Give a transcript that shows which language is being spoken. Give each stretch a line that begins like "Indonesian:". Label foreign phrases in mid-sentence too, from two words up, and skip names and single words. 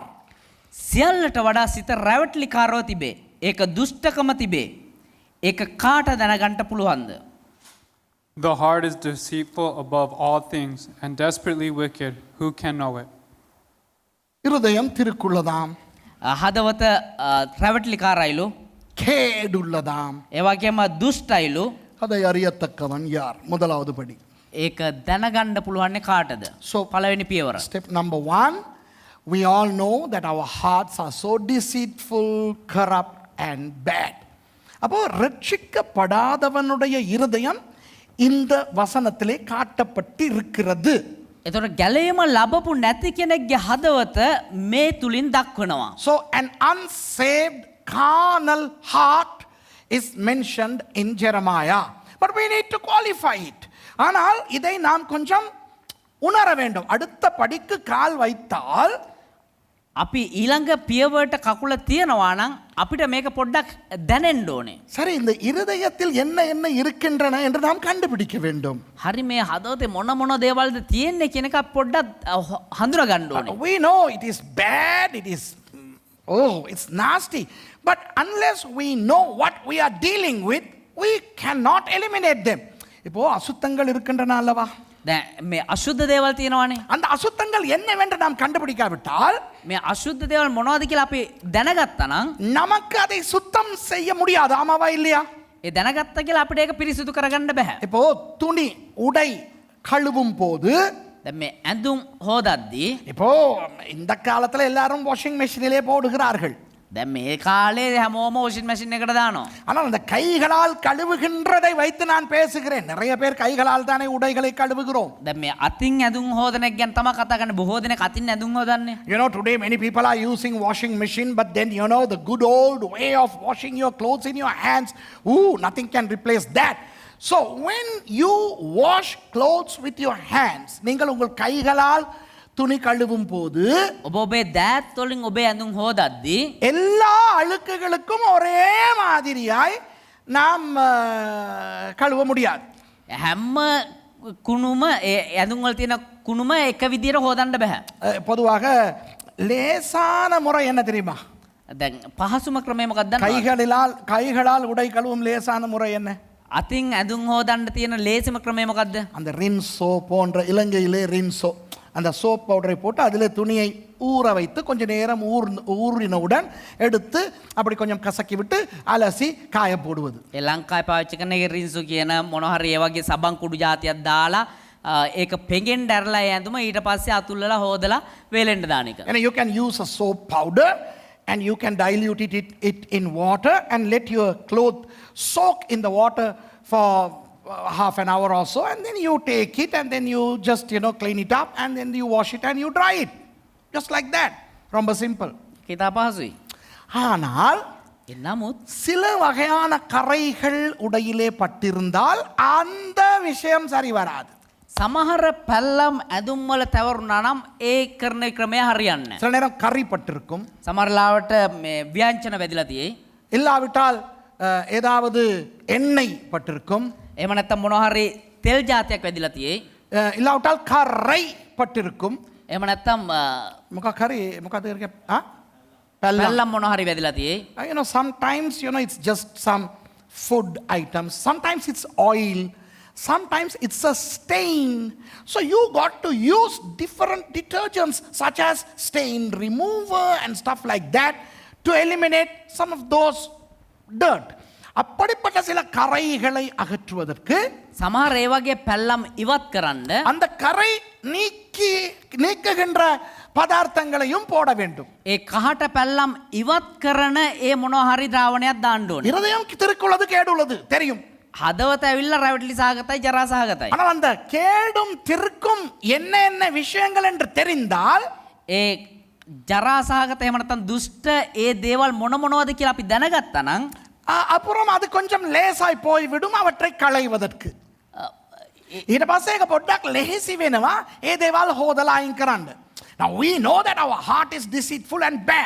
Sinhala: සියල්ලට වඩා සිත රැවටිලිකාරව තිබේ. ඒක දුෂ්ටකම තිබේ. ඒක කාට දැනගන්න පුළුවන්ද?
English: The heart is deceitful above all things and desperately wicked. Who can know it?
Tamil: இருதயம் திருக்குள்ளதாம்,
Sinhala: හදවත රැවටිලිකාරයිලු,
Tamil: கேடுள்ளதாம்,
Sinhala: ඒ වගේම දුෂ්ටයිලු.
Tamil: அதை அறியத்தக்கவன் யார்? முதலாவது படி.
Sinhala: ඒක දැනගන්න පුළුවන්නේ කාටද? So, පළවෙනි පියවර.
English: Step number 1, we all know that our hearts are so deceitful, corrupt and bad.
Tamil: அப்போ ரட்சிக்கப்படாதவனுடைய இருதயம் இந்த வசனத்திலே காட்டப்பட்டு இருக்கிறது.
Sinhala: එතකොට ගැලීම ලැබපු නැති කෙනෙක්ගේ හදවත මේ තුලින් දක්වනවා.
English: So an unsaved carnal heart is mentioned in Jeremiah. But we need to qualify it.
Tamil: ஆனால் இதை நாம் கொஞ்சம் உணர வேண்டும். அடுத்த படிக்கு கால் வைத்தால்
Sinhala: අපි ඊළඟ පියවරට කකුල තියනවා නම් අපිට මේක පොඩ්ඩක් දැනෙන්න ඕනේ.
Tamil: சரி, இந்த இருதயத்தில் என்ன என்ன இருக்கின்றன என்று நாம் கண்டுபிடிக்க வேண்டும்.
Sinhala: හරි මේ හදවතේ මොන මොන දේවල්ද තියෙන්නේ කියන එක පොඩ්ඩක් හඳුනා ගන්න ඕනේ.
English: We know it is bad, it is it's nasty. But unless we know what we are dealing with, we cannot eliminate them.
Tamil: இப்போ அசுத்தங்கள் இருக்கின்றன அல்லவா?
Sinhala: දැන් මේ අශුද්ධ දේවල් තියෙනවානේ.
Tamil: அந்த அசுத்தங்கள் என்னவென்று நாம் கண்டுபிடிக்காவிட்டால்
Sinhala: මේ අශුද්ධ දේවල් මොනවද කියලා අපි දැනගත්තා නම්
Tamil: நமக்கு அதை சுத்தம் செய்ய முடியாது. ஆமாவா இல்லையா?
Sinhala: ඒ දැනගත්තා කියලා අපිට ඒක පිරිසිදු කරගන්න බෑ.
Tamil: இப்போ துணி உடை கழுவும் போது
Sinhala: දැන් මේ ඇඳුම් හොදද්දී
Tamil: இப்போ இந்த காலத்துல எல்லாரும்
English: washing machine
Tamil: போடுகிறார்கள். දැන් මේ කාලේ හැමෝම
English: washing machine
Tamil: එකට දානවා. ஆனால் அந்த கைகளால் கழுவுகின்றதை வைத்து நான் பேசுகிறேன். நிறைய பேர் கைகளால் தானே உடைகளை கழுவுகிறோம்.
Sinhala: දැන් මේ අතින් ඇඳුම් හොදන එක ගැන තමයි කතා කරන්නේ. බොහෝ දෙනෙක් අතින් ඇඳුම් හොදන්නේ.
English: You know, today many people are using washing machine, but then you know the good old way of washing your clothes in your hands, nothing can replace that. So when you wash clothes with your hands,
Tamil: நீங்கள் உங்கள் கைகளால் துணி கழுவும் போது
Sinhala: ඔබ ඔබේ දෑත් වලින් ඔබේ ඇඳුම් හොදද්දී
Tamil: எல்லா அழுக்குகளுக்கும் ஒரே மாதிரியாய் நாம் கழுவ முடியாது.
Sinhala: හැම කුණුම ඒ ඇඳුම් වල තියෙන කුණුම එක විදියට හොදන්න බෑ.
Tamil: பொதுவாக லேசான முறை என்ன தெரியுமா?
Sinhala: දැන් පහසුම ක්‍රමය මොකක්ද දන්නවද?
Tamil: கைகளால் உடை கழுவும் லேசான முறை என்ன?
Sinhala: අතින් ඇඳුම් හොදන්න තියෙන ලේසිම ක්‍රමය මොකක්ද?
Tamil: அந்த ரின்சோ போன்ற இலங்கையிலே ரின்சோ அந்த
English: soap powder
Tamil: போட்டு அதில் துணியை ஊற வைத்து கொஞ்ச நேரம் ஊறினவுடன் எடுத்து அப்படி கொஞ்சம் கசக்கி விட்டு அலசி காய போடுவது.
Sinhala: ඒ ලංකාවේ පාවිච්චි කරන ඒ රින්සු කියන මොන හරි ඒ වගේ සබන් කුඩු జాතියක් දාලා ඒක පෙඟෙන් දැරලා ඒ ඇඳුම ඊට පස්සේ අතුල්ලලා හොදලා වේලෙන්න දාන එක.
English: And you can use a soap powder and you can dilute it in water and let your cloth soak in the water for half an hour or so, and then you take it and then you just clean it up and then you wash it and you dry it just like that.
Tamil: ரொம்ப simple.
Sinhala: කිතා පහසුයි.
Tamil: ஆனால்
Sinhala: නමුත්
Tamil: சில வகையான கரைகள் உடையிலே பட்டிருந்தால் அந்த விஷயம் சரி வராது.
Sinhala: සමහර පැල්ලම් ඇඳුම් වල තවරුණා නම් ඒ කරන ක්‍රමය හරියන්නේ නැහැ.
Tamil: சில நேரம் கறி பட்டிருக்கும்,
Sinhala: සමහර ලාවට මේ ව්‍යංජන වැදිලා තියෙයි.
Tamil: இல்லாவிட்டால் ஏதாவது எண்ணெய் பட்டிருக்கும்,
Sinhala: එහෙම නැත්නම් මොනවා හරි තෙල් జాතියක් වැදිලා තියෙයි.
Tamil: இல்லாவிட்டால் கரை பட்டிருக்கும்.
Sinhala: එහෙම නැත්නම්
Tamil: கறி பெல்லம்.
Sinhala: පැල්ලම් මොනවා හරි වැදිලා තියෙයි.
English: Sometimes it's just some food items, sometimes it's oil, sometimes it's a stain. So you got to use different detergents such as stain remover and stuff like that to eliminate some of those dirt.
Tamil: அப்படிப்பட்ட சில கரைகளை அகற்றுவதற்கு
Sinhala: සමහර ඒ වගේ පැල්ලම් ඉවත් කරන්න
Tamil: அந்த கரை நீக்குகின்ற பதார்த்தங்களையும் போட வேண்டும்.
Sinhala: ඒ කහට පැල්ලම් ඉවත් කරන ඒ මොනවා හරි ද්‍රාවණයක් දාන්න ඕනේ.
Tamil: இருதயம் திருக்குள்ளது கேடுள்ளது தெரியும்.
Sinhala: හදවත ඇවිල්ලා රැවටිලි සහගතයි ජරා සහගතයි.
Tamil: ஆனால் அந்த கேடும் திருக்கும் என்ன என்ன விஷயங்கள் என்று தெரிந்தால்
Sinhala: ඒ ජරා සහගත එහෙම නැත්නම් දුෂ්ට ඒ දේවල් මොන මොනවද කියලා අපි දැනගත්තා නම්
Tamil: அப்புறம் அது கொஞ்சம் லேசாய் போய்விடும் அவற்றை களைவதற்கு.
Sinhala: ඊට පස්සේ ඒක පොඩ්ඩක් ලෙහෙසි වෙනවා ඒ දේවල් හොදලා අයින් කරන්න.
English: Now we know that our heart is deceitful and bad.